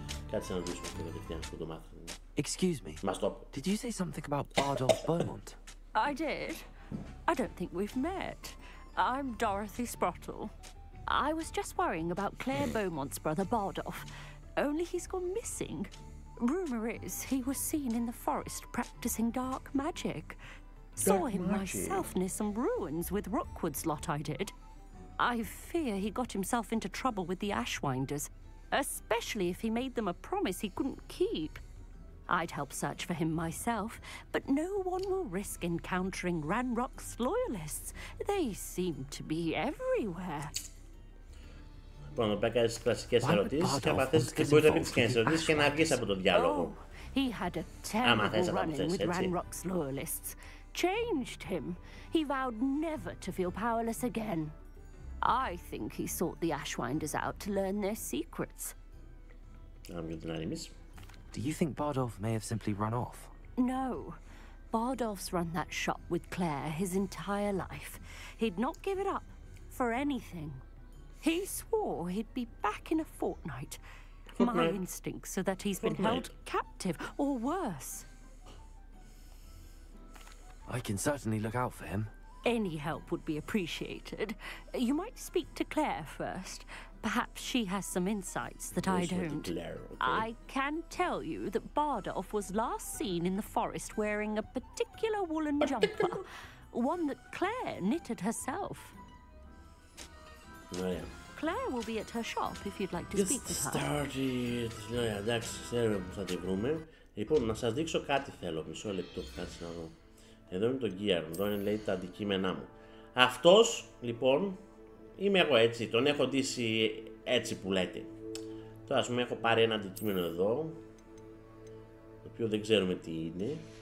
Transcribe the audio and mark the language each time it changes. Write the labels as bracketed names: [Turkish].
[Greek] Κάτσε να ρωτήσουμε αυτό κατευθείαν που το μάθουμε. [English] Excuse me. [Greek] Μας το πω. [English] Did you say something about Bardock Beaumont? I did. I don't think we've met. I'm Dorothy Sprottle. I was just worrying about Claire Beaumont's brother Bardolph. Only he's gone missing. Rumour is he was seen in the forest practicing dark magic. Saw him myself near some ruins with Rookwood's lot I did. I fear he got himself into trouble with the Ashwinders, especially if he made them a promise he couldn't keep. I'd help search for him myself, but no one will risk encountering Ranrock's loyalists. They seem to be everywhere. [Greek] Λοιπόν, να κάνεις τις κλασικές ερωτήσεις και άμα θες μπορείς να πεις τις κλασικές ερωτήσεις και να βγεις από τον διάλογο. [English] He had a terrible run-in with Ranrock's loyalists. Changed him. He vowed never to feel powerless again. I think he sought the Ashwinders out to learn their secrets. Do you think Bardolph may have simply run off? No. Bardolph's run that shop with Claire his entire life. He'd not give it up for anything. He swore he'd be back in a fortnight. My instincts are that he's been held captive or worse. I can certainly look out for him. Any help would be appreciated. You might speak to Claire first. Perhaps she has some insights that I don't. I can tell you that Bardolph was last seen in the forest wearing a particular woolen jumper, one that Claire knitted herself. Claire will be at her shop if you'd like to speak with her. [Greek] Εντάξει, ξέρουμε που θα τη βρούμε. Λοιπόν, να σας δείξω κάτι θέλω. Μισό λεπτό, κάτσε να δω. Εδώ είναι το gear, εδώ είναι λέει τα αντικείμενά μου. Αυτός, λοιπόν, είμαι εγώ έτσι, τον έχω ντύσει έτσι που λέτε. Τώρα ας πούμε έχω πάρει ένα αντικείμενο εδώ, το οποίο δεν ξέρουμε τι είναι.